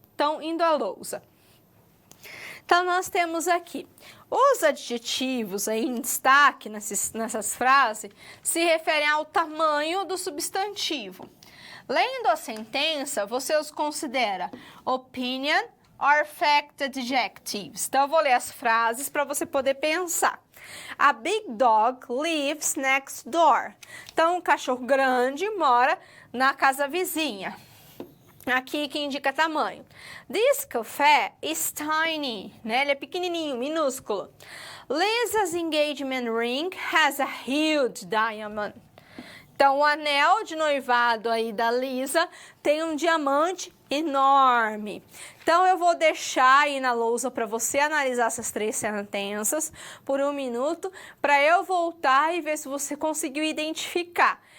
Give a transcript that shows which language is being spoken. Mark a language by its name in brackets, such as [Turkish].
[Portuguese] Então, indo à lousa. Então, nós temos aqui, os adjetivos aí em destaque nessas frases se referem ao tamanho do substantivo. Lendo a sentença, você os considera [English] opinion or fact adjectives. [Portuguese] Então, eu vou ler as frases para você poder pensar. [English] A big dog lives next door. [Portuguese] Então, um cachorro grande mora na casa vizinha. Aqui que indica tamanho. [English] This café is tiny, [Portuguese] né? Ele é pequenininho, minúsculo. [English] Lisa's engagement ring has a huge diamond. [Portuguese] Então, o anel de noivado aí da Lisa tem um diamante enorme. Então, eu vou deixar aí na lousa para você analisar essas 3 sentenças por 1 minuto, para eu voltar e ver se você conseguiu identificar.